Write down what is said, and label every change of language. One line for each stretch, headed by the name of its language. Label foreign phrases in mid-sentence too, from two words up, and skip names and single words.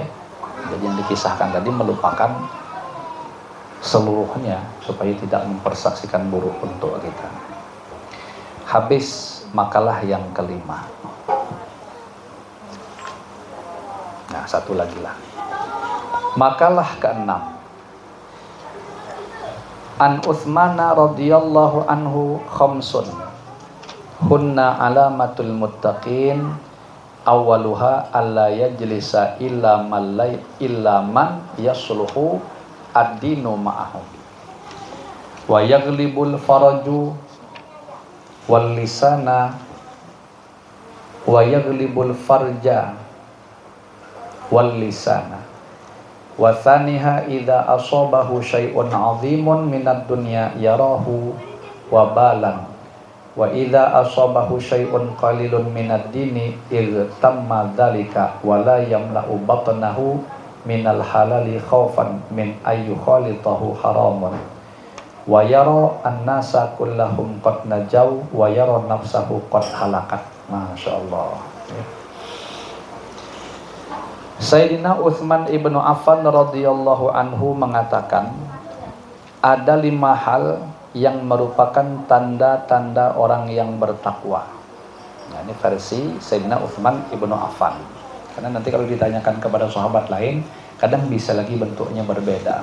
Indonesian: Jadi yang dikisahkan tadi melupakan seluruhnya supaya tidak mempersaksikan buruk untuk kita. Habis makalah yang kelima. Nah, satu lagi lah. Makalah keenam.
Arabic: عن عثمان رضي الله عنه خمس. هن علامة المتقين. أولها ألا يجلس إلا من يصلح الدين معه ويغلب الفرج واللسان ويغلب الفرج واللسان. وثانيها إذا أصابه شيء عظيم من الدنيا يراه وبالا. وإذا أصابه شيء قليل من الدين ارتم ذلك ولا يملأ بطنه من الحلال خوفا من أي خالطه حرام. ويرى الناس كلهم قد نجوا ويرى نفسه قد هلكت.
Indonesian: Masyaallah. Sayyidina Utsman ibnu Affan
Arabic: رضي الله عنه
Indonesian: mengatakan, ada 5 hal yang merupakan tanda-tanda orang yang bertakwa. Nah, ini versi Sayyidina Utsman ibnu Affan. Karena nanti kalau ditanyakan kepada sahabat lain, kadang bisa lagi bentuknya berbeda.